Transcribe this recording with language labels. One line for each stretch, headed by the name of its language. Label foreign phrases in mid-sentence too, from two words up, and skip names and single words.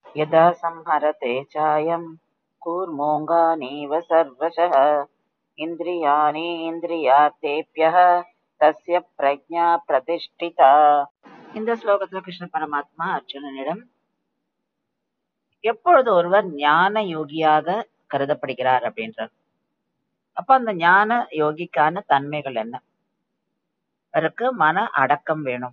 Sanskrit: यदा संहरते चायं कूर्मोऽङ्गानीव सर्वशः इन्द्रियाणि इन्द्रियार्थेभ्यः तस्य प्रज्ञा प्रतिष्ठिता.
Tamil: இந்த ஸ்லோகத்துல கிருஷ்ண பரமாத்மா அர்ஜுனனிடம் எப்பொழுது ஒருவர் ஞான யோகியாக கருதப்படுகிறார் அப்படின்றார். அப்ப அந்த ஞான யோகிக்கான தன்மைகள் என்ன? அவருக்கு மன அடக்கம் வேணும்.